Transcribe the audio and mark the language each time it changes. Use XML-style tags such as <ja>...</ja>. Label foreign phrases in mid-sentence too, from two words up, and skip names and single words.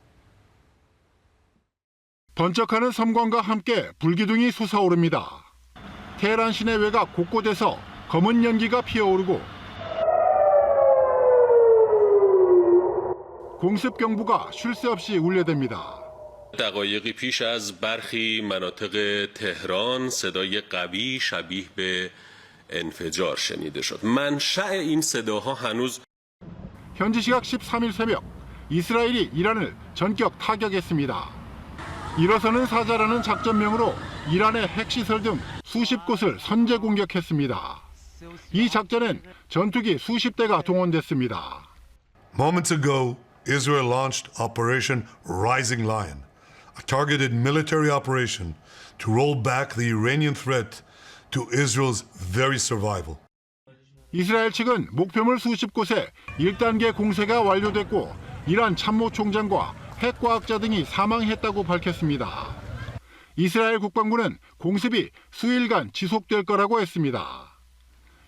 <ko>번쩍하는 섬광과 함께 불기둥이 솟아오릅니다. 테헤란 시내 외곽 곳곳에서 검은 연기가 피어오르고 공습 경보가 쉴 새 없이 울려댑니다.</ko> <fa>دقایقی پیش از برخی مناطق تهران صدای قوی شبیه به انفجار شنیده شد. منشأ این صداها هنوز</fa> <ko>현지 시각 13일 새벽 이스라엘이 이란을 전격 타격했습니다. 일어서는 사자라는 작전명으로 이란의 핵시설 등 수십 곳을 선제 공격했습니다. 이 작전엔 전투기 수십 대가 동원됐습니다.</ko> <en>Moments ago, Israel launched Operation Rising Lion, a targeted military operation to roll back the Iranian threat to Israel's very survival.</en> <ko>이스라엘 측은 목표물 수십 곳에 1단계 공세가 완료됐고 이란 참모총장과 핵과학자 등이 사망했다고 밝혔습니다. 이스라엘 국방부는 공습이 수일간 지속될 거라고 했습니다.</ko>